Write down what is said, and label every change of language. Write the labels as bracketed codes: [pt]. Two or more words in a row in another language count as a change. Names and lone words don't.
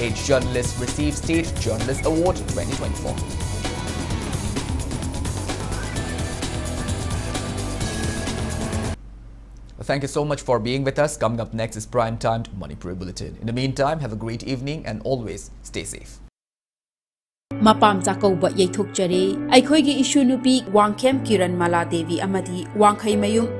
[en] 8 journalists received State Journalist Award 2024. Thank you so much for being with us. Coming up next is Prime Time Manipur Bulletin. In the meantime, have a great evening and always stay safe. [mni] Mapam Zakauba Yetuk Jare, Aikoigi Ishu Nupi, Wangkem Kiran Mala Devi Amadi, Wangkai Mayum.